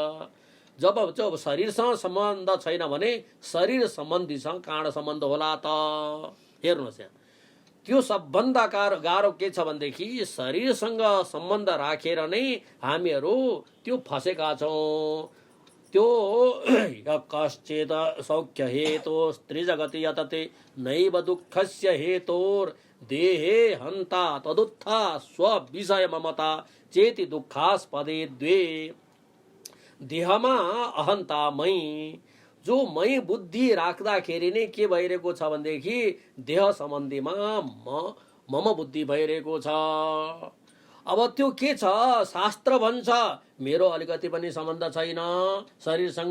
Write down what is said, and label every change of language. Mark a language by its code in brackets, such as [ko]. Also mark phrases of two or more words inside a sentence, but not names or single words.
[ne] जब शरीरसँग सम्बन्ध छैन भने शरीर सम्बन्धीसँग कहाँ सम्बन्ध होला त? हेर्नुहोस् यहाँ, त्यो सबभन्दा गाह्रो के छ भनेदेखि शरीरसँग सम्बन्ध राखेर नै हामीहरू त्यो फसेका छौँ। [sa] त्यो कश्चित सौख्य हेतु त्रिजगति यतते नैव दुःखस्य हेतोर देहे हन्ता तदुत्था स्वविषय ममता चेति दुःखास्पदे द्वे। [ne] देहमा अहन्ता मै, जो मै बुद्धि राख्दाखेरि नै के भइरहेको छ भनेदेखि देह सम्बन्धीमा मम बुद्धि भइरहेको छ। अब त्यो के छ, शास्त्र भन्छ मेरो अलिकति पनि सम्बन्ध छैन शरीरसँग।